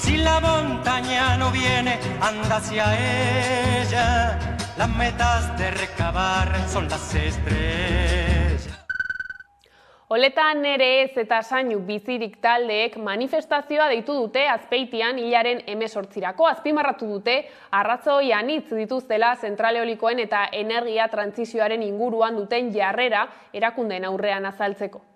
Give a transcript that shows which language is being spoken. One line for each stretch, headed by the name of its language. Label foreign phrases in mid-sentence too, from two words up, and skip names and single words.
Spanish: la montaña no viene, anda hacia ella. Las metas de recabar son las estrellas.
Basque: Oletan ere ez eta Zainu bizirik taldeek manifestazioa deitu dute Azpeitian hilaren 18irako. Azpimarratu dute arrazoi anitz dituztela zentral eolikoen eta energia trantsizioaren inguruan duten jarrera erakundeen aurrean azaltzeko.